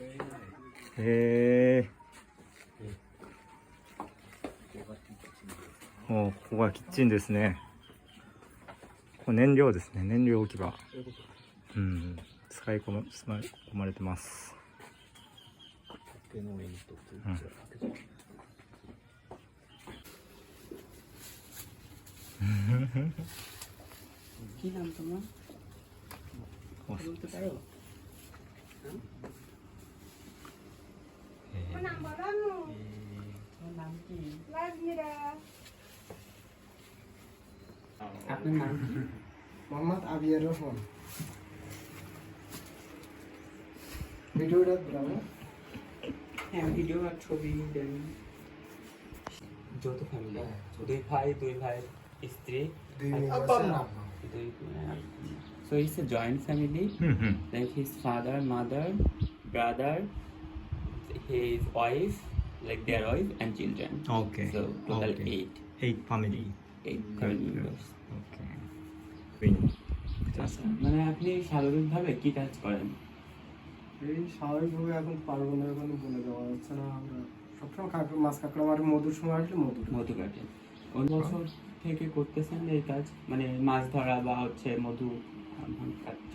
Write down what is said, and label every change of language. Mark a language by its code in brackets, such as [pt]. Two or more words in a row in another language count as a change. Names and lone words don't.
[ja] へえ。お、ここがキッチンですね。これ燃料ですね。燃料置き場。うん。使い込まれてます。うん。 [bn] কি নাম তোমার? বলতে পারো? তোমার নাম কি? আপনার নাম কি? মোহাম্মদ আবিয়ার রহমান। ভিডিওটা দাও। হ্যাঁ, ভিডিও আর ছবি দেন। যৌথ ফ্যামিলি, দুই ভাই স্ত্রী, আব্বার নাম। [en] So it's a joint family. Like his father, mother, brother, his wife, like their wife and children. Okay. So total Okay. 8 family. family members. Okay. [bn] আচ্ছা, মানে আপনি স্বাভাবিকভাবে কি কাজ করেন? এই স্বাভাবিকভাবে এখন পারবো না, এখন বলে দেওয়া যাচ্ছে না। আমরা সবসময় মাছ কাঁকড়া মারি, মধুর সময় আসলে মধু কাটে। কোন বছর থেকে করতেছেন এই কাজ, মানে মাছ ধরা বা হচ্ছে মধু কাটছ?